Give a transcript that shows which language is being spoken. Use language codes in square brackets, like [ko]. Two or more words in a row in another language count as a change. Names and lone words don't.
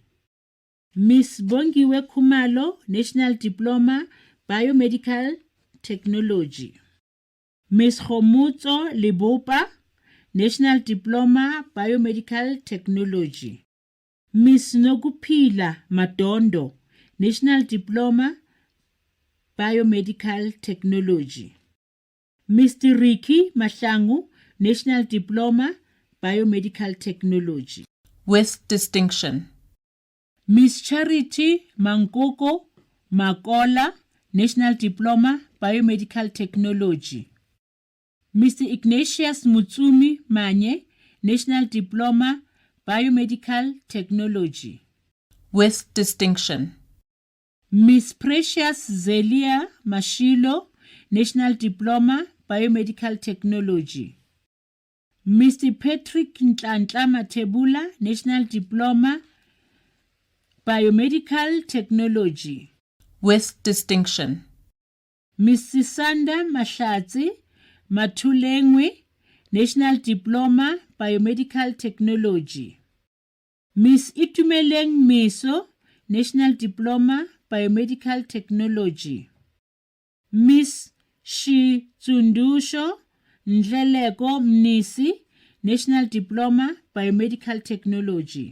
[en] Miss Bongiwe Kumalo, National Diploma, Biomedical Technology. Miss Khomutso Lebopa, National Diploma, Biomedical Technology. Miss Nokupila Madondo, National Diploma, Biomedical Technology. Mr. Ricky Mahlangu, National Diploma, Biomedical Technology. With distinction. Miss Charity Mankoko Makola, National Diploma, Biomedical Technology. Mr. Ignatius Mutsumi Manye, National Diploma, Biomedical Technology. With distinction. Miss Precious Zelia Mashilo, National Diploma, Biomedical Technology. Mr. Patrick Ntlantla Matebula, National Diploma, Biomedical Technology. With distinction. Miss Sisanda Mahlatsi Matulengwe, National Diploma, Biomedical Technology. Miss Itumeleng Miso, National Diploma, Biomedical Technology. Miss Shitsundusho Ndleleko Mnisi, National Diploma, Biomedical Technology.